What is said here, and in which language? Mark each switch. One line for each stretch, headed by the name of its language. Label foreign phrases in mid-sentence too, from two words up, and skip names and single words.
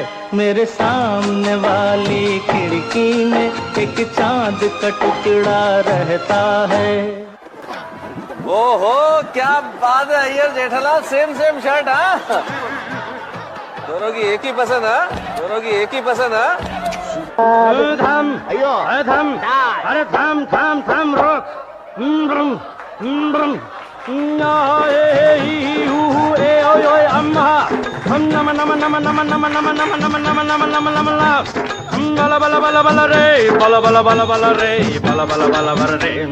Hindi: मेरे सामने वाली खिड़की में एक चांद का टुकड़ा रहता है। ओहो, क्या बात है अय्यर जेठालाल,
English: same same shirt.
Hindi: हाँ, दोनों की एक ही पसंद है, दोनों की एक ही पसंद है। धम अयो धम, अरे धम धम धम रोक। अम्मा हम नम नम नम नम नम नम नम नम नम नम नम नम नम बला बला बला बला रे, बला बला बला बला रे, बला बला बला बला रे।